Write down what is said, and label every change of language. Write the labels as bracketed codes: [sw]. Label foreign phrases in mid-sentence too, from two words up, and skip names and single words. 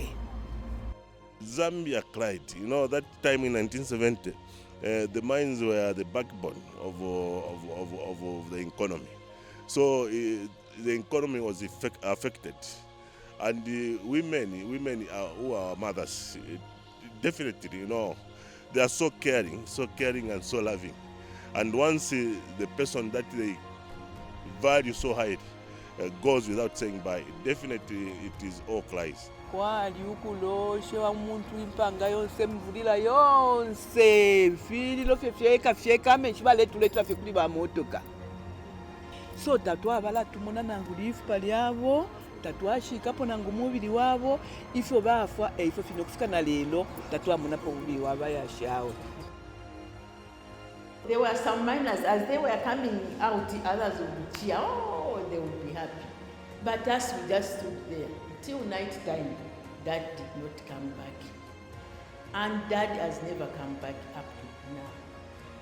[en] Zambia cried. You know, that time in 1970, the mines were the backbone of the economy. So the economy was affected. And women who are mothers, definitely, you know, they are so caring and so loving. And once the person that they value so highly goes without saying bye, definitely it is all cries. [bem] Kwali ukuloshe wa muntu impanga yonse mvulira yonse fililo fyeka menshi baletuletwa fye kuli ba motoka. So tatwa bala tumona nangu lifu pali yabo tatwashikapo nangu mubiri wabo ifyo bafwa ifyo fino kufika na lelo tatwa munapo mubiri waba yashawe. [en] There were some miners, as they were coming out, others would cheer, oh, they would be happy. But us, we just stood there. Till night time, Dad did not come back. And Dad has never come back up to now.